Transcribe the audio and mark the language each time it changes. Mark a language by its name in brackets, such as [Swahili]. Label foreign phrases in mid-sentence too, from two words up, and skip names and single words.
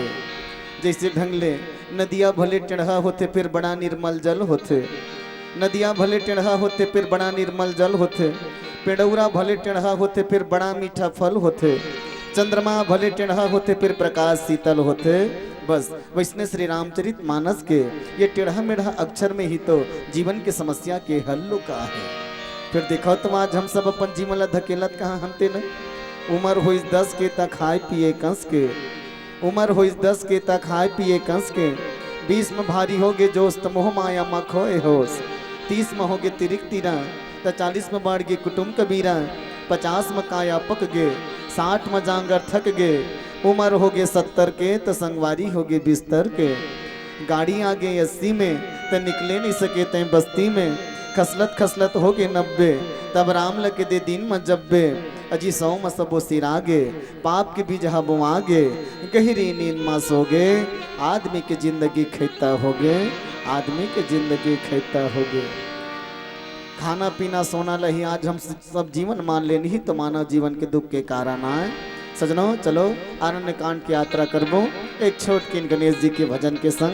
[Chhattisgarhi] जैसे ढंगले नदिया भले टेढ़ा होते फिर बड़ा निर्मल जल होते, नदिया भले टेढ़ा होते फिर बड़ा निर्मल जल होते, पेड़ौरा भले टेढ़ा होते फिर बड़ा मीठा फल होते, चंद्रमा भले टेढ़ा होते फिर प्रकाश शीतल होते। बस वैष्णव श्री रामचरित मानस के ये टेढ़ा मेढ़ा अक्षर में ही तो जीवन के समस्या के हल लुका है। फिर देखो तुम आज हम सब अपन जीवन ला धकेलत कहाँ हमते न। उम्र होइस 10 के तक खाए पिए कंस के, उम्र होइस 10 के तक खाए पिए कंस के, 20 में भारी होगे जोश त मोह माया मा खोए होश, 30 में होगे तिरिक तीरा त 40 में बढ़ गे कुटुम कबीरा, 50 में काया पक गे, 60 में जांगर थक गे, उम्र होगे 70 के त संगवारी होगे बिस्तर के, गाड़ी आगे 80 में त निकले नहीं सके तय बस्ती में, खसलत खसलत होगे 90 तब राम लगे दे दिन में जब्बे, अजी 100 में सबो सिरागे, पाप के बीज बुआगे, गहरी नींद में सोगे, आदमी के जिंदगी खैता होगे, आदमी के जिंदगी खैता होगे। खाना पीना सोना लही आज हम सब जीवन मान लेनी ही तो मानव जीवन के दुख के कारण आए। सजनों चलो आरण्य कांड की यात्रा करबो एक छोट किन गणेश जी के भजन के संग।